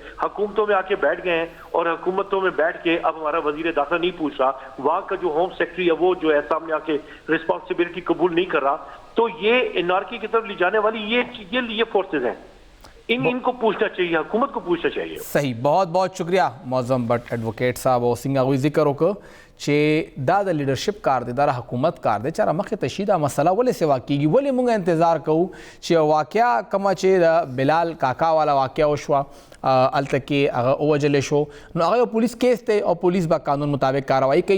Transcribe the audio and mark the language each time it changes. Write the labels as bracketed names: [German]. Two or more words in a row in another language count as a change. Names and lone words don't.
[Urdu] حکومتوں میں آ کے بیٹھ گئے ہیں اور حکومتوں میں بیٹھ کے اب ہمارا وزیر داخلہ نہیں پوچھ رہا، وہاں کا جو [English] home secretary [Urdu] ہے وہ جو ہے سامنے آ کے رسپانسبلٹی قبول نہیں کر رہا. تو یہ انارکی کی طرف لے جانے والی یہ فورسز ہیں، ان کو پوچھنا چاہیے، حکومت کو پوچھنا چاہیے. صحیح، بہت بہت شکریہ [Pashto] معظم بٹ ایڈوکیٹ صاحب او سنگھ اگوی ذکر وکړو چې دا د لیډرشپ کار دی، دا د حکومت کار دی چې مخې ته شي دا مسله ولې سوا کیږي. ولې موږ انتظار کوو چې واقعا کومه چې د بلال کاکا والا واقعه وشوه الته کې هغه ووژلی شو، نو هغه یو پولیس کیس دی او پولیس به قانون مطابق کاروائی کوي.